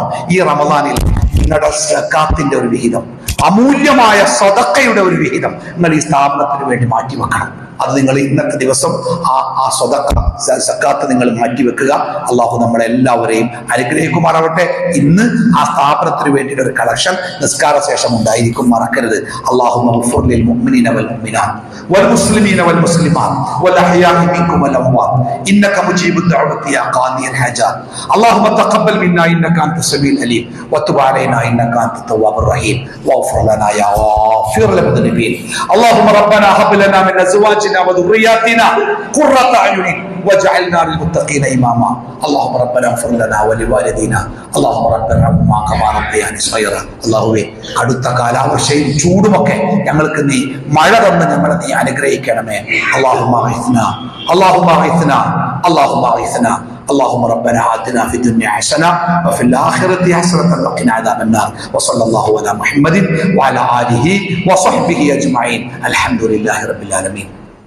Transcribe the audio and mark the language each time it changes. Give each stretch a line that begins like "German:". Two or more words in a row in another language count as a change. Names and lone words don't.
Malayalam: ഈ റമദാനിൽ നിങ്ങളുടെ സക്കാത്തിന്റെ ഒരു വിഹിതം, അമൂല്യമായ സദഖയുടെ ഒരു വിഹിതം നിങ്ങൾ ഈ സ്ഥാപനത്തിന് വേണ്ടി മാറ്റിവെക്കണം. അത് നിങ്ങൾ ഇന്നത്തെ ദിവസം ആ സക്കാത്ത് നിങ്ങൾ മാറ്റിവെക്കുക. അള്ളാഹു നമ്മളെല്ലാവരെയും അനുഗ്രഹിക്കുമാറാവട്ടെ. ഇന്ന് ആ സ്ഥാപനത്തിന് വേണ്ടിയിട്ട് ഒരു കളക്ഷൻ നിസ്കാര ശേഷം ഉണ്ടായിരിക്കും, മറക്കരുത്.
Arabic: والمسلمين والمسلمات والأحياء منكم والأموات إنك مجيب الدعوة يا قاضي الحاجات اللهم تقبل منا إنك أنت السميع العليم وتب علينا إنك أنت التواب الرحيم واغفر لنا يا غافر المذنبين اللهم ربنا هب لنا من أزواجنا وذرياتنا قرة أعين واجعلنا للمتقين إماما اللهم ربنا اغفر لنا ولوالدينا اللهم ربنا ارحمهما كما ربياني صغيرا
Malayalam: അല്ലാഹുവേ, അടുത്ത കാലാവർഷയും ചൂടുമൊക്കെ ഞങ്ങൾക്ക് നീ മഴ തന്ന് ഞങ്ങളെ നീ അനുഗ്രഹിക്കണമേ.
Arabic: اللهم أغثنا اللهم أغثنا اللهم أغثنا اللهم ربنا آتنا في الدنيا حسنة وفي الآخرة حسنة وقنا عذاب النار وصلى الله على محمد وعلى آله وصحبه أجمعين الحمد لله رب العالمين.